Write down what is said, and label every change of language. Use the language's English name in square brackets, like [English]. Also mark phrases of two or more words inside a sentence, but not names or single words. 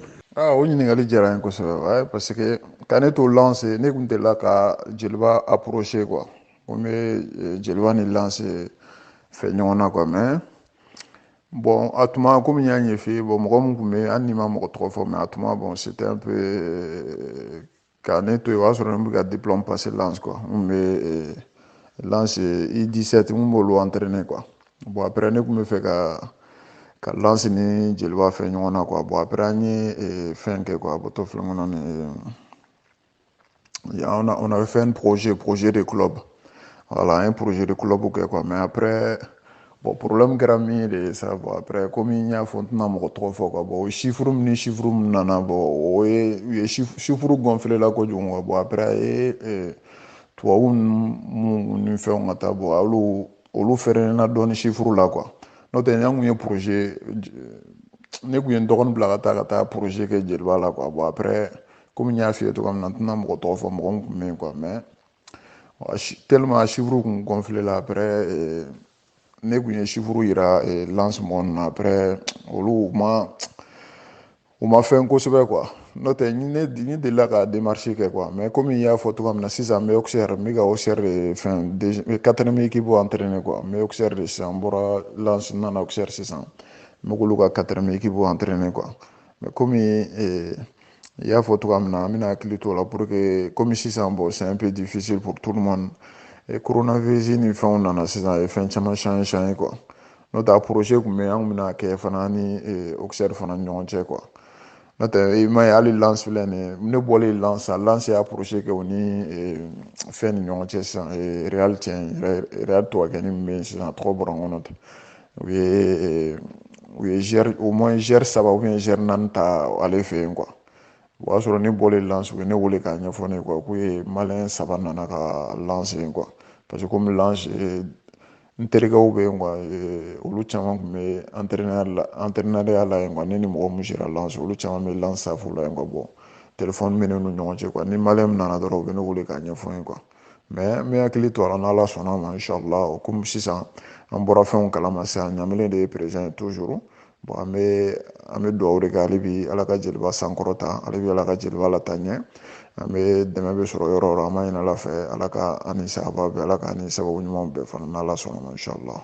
[Bambara] O ɲininkali diyara n ye kosɛbɛ [French] parce que [Bambara] ka ne to lance ne tun delila ka jeliba approcher quoi ko n bɛ jeliba ni lance fɛ ɲɔgɔn na quoi [French] mais bon [Bambara] a tuma komi n y'a ɲɛf'i ye bon mɔgɔ min tun bɛ hali ni ma mɔgɔ tɔgɔ fɔ mais a tuma bon [French] c'était un peu [Bambara] ka ne to yen o y'a sɔrɔ ne bɛ ka [French] diplôme passer [Bambara] lance quoi n bɛ lance I17 n b'olu entraîner quoi [French] bon après [Bambara] ne tun bɛ fɛ ka lance ni jeliba fɛ ɲɔgɔn na quoi [French] bon après [Bambara] an ye fɛn kɛ quoi bon to filɛ n kɔnɔ ni [French] on avait fait un projet de club [Bambara] voilà un projet de club kɛ quoi [French] mais après bon problème [Bambara] kɛra min ye [French] de ça bon après comme [Bambara] n y'a fɔ n tɛna mɔgɔ tɔgɔ fɔ quoi [French] bon chiffre [Bambara] min nana bon o ye u ye [French] chiffre gonflé [Bambara] la kojugu quoi [French] bon après [Bambara] a ye tubabu ni fɛnw ka taa bon olu fɛrɛna dɔɔni chiffre la quoi n'o tɛ an kun ye projet ne kun ye n dɔgɔnin bila ka taa projet kɛ jeliba la quoi bon après comme n y'a f'i ye cogoya min na n tɛna mɔgɔ tɔgɔ fɔ mɔgɔ min kun bɛ yen quoi [French] mais tellement chiffre [Bambara] kun gonflé la après ne kun ye chiffre yira lance mɔgɔw na après olu u ma fɛn kosɛbɛ quoi n'o tɛ ne delila ka démarche kɛ quoi mais comme n y'a fɔ cogoya min na sisan n bɛ Auxerre n bɛ ka Auxerre de fɛn 4e équipe entraîner quoi n bɛ Auxerre de sisan n bɔra lance n nana Auxerre sisan n bɛ k'olu ka [French] 4e équipe entraîner [Bambara] quoi mais comme i y'a fɔ cogoya min na an bɛna hakili to o la [French] pour que comme [Bambara] sisan [French] bon c'est un peu difficile pour tout le monde [Bambara] coronavirus ni fɛnw nana sisan a ye fɛn [French] caman changer [Bambara] quoi n'o tɛ a projet kun bɛ yen an kun bɛna kɛ fana ni Auxerre fana ni ɲɔgɔn cɛ quoi n'o tɛ i m'a ye hali lance filɛ nin ye ne bɔlen lance y'a projet kɛ o ni fɛn ni ɲɔgɔn cɛ sisan Real Real tɔgɔkɛnin min bɛ yen sisan a tɔgɔ bɔra n kɔnɔ u ye [French] au moins GR [Bambara] 3 [French] ou bien GR [Bambara] 4 ta ale fɛ yen quoi o y'a sɔrɔ ne bɔlen lance u ye ne wele k'a ɲɛfɔ ne quoi k'u ye maliyɛn 3 nana ka lance yen quoi [French] parce que [Bambara] comme lance n terikɛw bɛ yen quoi olu caman tun bɛ entraîneur la yen quoi ne ni mɔgɔ min sera lance olu caman bɛ lance staff la yen quoi bon téléphone bɛ ne n'u ɲɔgɔn cɛ quoi ni maliyɛn min nana dɔrɔn u bɛ ne wele k'a ɲɛfɔ n ye quoi mais n bɛ hakili to a la n'Ala sɔnna ma inchallah comme sisan an bɔra fɛnw kalama sisan Ɲamelen de ye [French] président ye toujours bon [Bambara] an bɛ dugawu de kɛ hali bi Ala ka jeliba sankɔrɔta hali bi Ala ka jeliba lataa ɲɛ an bɛ dɛmɛ bɛ sɔrɔ yɔrɔ o yɔrɔ an b'a ɲini Ala fɛ Ala ka ani sababa bɛɛ Ala ka ani sababu ɲumanw bɛɛ fana n'Ala sɔnna ma inchallah.